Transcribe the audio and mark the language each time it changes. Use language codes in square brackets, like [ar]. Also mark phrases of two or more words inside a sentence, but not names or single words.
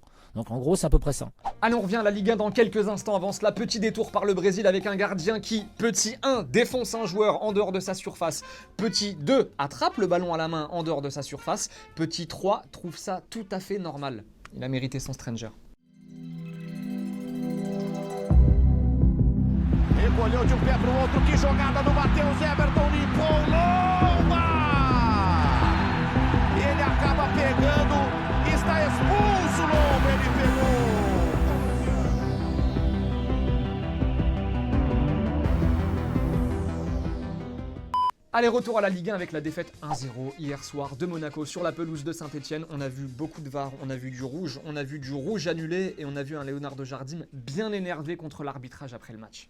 [fr] Donc, en gros, c'est à peu près ça. Allez, on revient à la Ligue 1 dans quelques instants. Avant cela, petit détour par le Brésil avec un gardien qui, petit 1, défonce un joueur en dehors de sa surface. Petit 2, attrape le ballon à la main en dehors de sa surface. Petit 3, trouve ça tout à fait normal. Il a mérité son stranger. [pt] Recolheu de um pé pro outro, que jogada do Matheus Everton, limpou longa! Ele acaba pegando, está expulso longo, ele pegou! [fr] Allez, retour à la Ligue 1 avec la défaite 1-0 hier soir de Monaco sur la pelouse de Saint-Etienne. On a vu beaucoup de VAR, on a vu du rouge annulé et on a vu un Leonardo Jardim bien énervé contre l'arbitrage après le match.